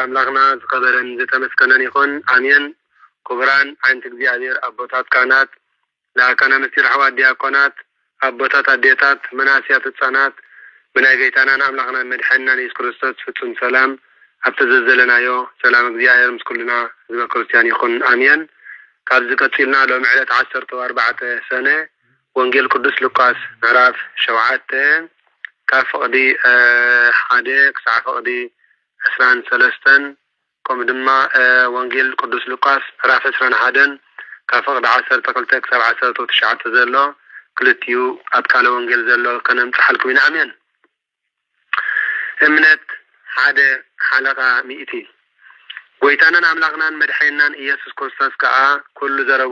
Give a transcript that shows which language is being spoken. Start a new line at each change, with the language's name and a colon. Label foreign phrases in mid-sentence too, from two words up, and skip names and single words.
Tigrinya: አምላክና ዝከበረን ዝተመስከነን ይኹን አሜን ኩብራን አንተ እግዚአብሔር አቦታት ካህናት ለአካነ ምስጢር ሐዋርያት ዲያቆናት አቦታት አዴታት መናስያት ህፃናት ብናይ ጌታናን አምላክና መድኃኒትና ኢየሱስ ክርስቶስ ፍጹም ሰላም አብተዘዘለናዮ ሰላም እግዚአብሔር ምስኩልና ህዝበ ክርስቲያን ይኹን አሜን ካብዚ ቀፂልና ሎም ዕለት 14 ሰነ ወንጌል ቅዱስ ሉቃስ ምዕራፍ 7 ካብ ፍቅዲ 1 ክሳብ ፍቅዲ 23 ከም ድማ ወንጌል ቅዱስ ሉቃስ ምዕራፍ 21 ካብ ፍቅዲ 12 ክሳብ 19 ዘሎ ክልቲኡ ኣብ ካለ ወንጌል ዘሎ ከነምፅሓልኩም ኢና አሜን እምነት ሓደ ሓለቃ ሚእቲ ጎይታናን አምላክናን መድኃኒናን ኢየሱስ ክርስቶስ ከዓ ኩሉ ዘረቡ